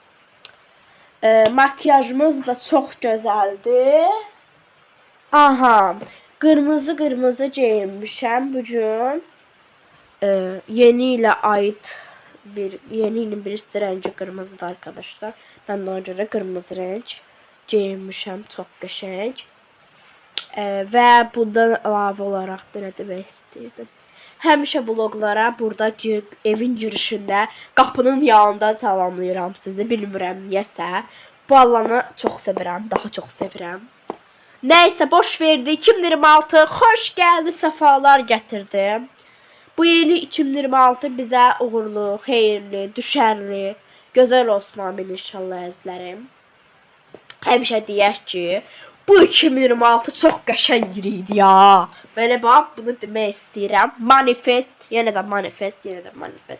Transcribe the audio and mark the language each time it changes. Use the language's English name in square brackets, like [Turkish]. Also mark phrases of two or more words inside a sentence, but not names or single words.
[Turkish] Makyajımız da çok güzeldi. Aha. [Azerbaijani] Kırmızı giyinmişəm bugün. [Turkish] Yeni ile ait yeni ilin birisi rengi kırmızıdır arkadaşlar. Ben de ona göre kırmızı renk giyinmişəm, çok qəşəng. [Azerbaijani] Və bundan əlavə olaraq da nə demək istəyirdim. Həmişə vloglara burada evin girişində qapının yanında salamlayıram sizi. Bilmirəm niyəsə. Bu alanı çox sevirəm, daha çox sevirəm. [Turkish] Neyse boş verdi. 2026 hoş geldi, sefalar getirdi. [Azerbaijani] Bu yeni 2026 bize uğurlu, xeyirli, düşərli, gözəl olsun amin inşallah əzizlərim. Həmişə deyək ki, bu 2026 çox qəşəng idi ya. Belə bax, bunu demək istəyirəm. Manifest, yenə də manifest, yenə də manifest.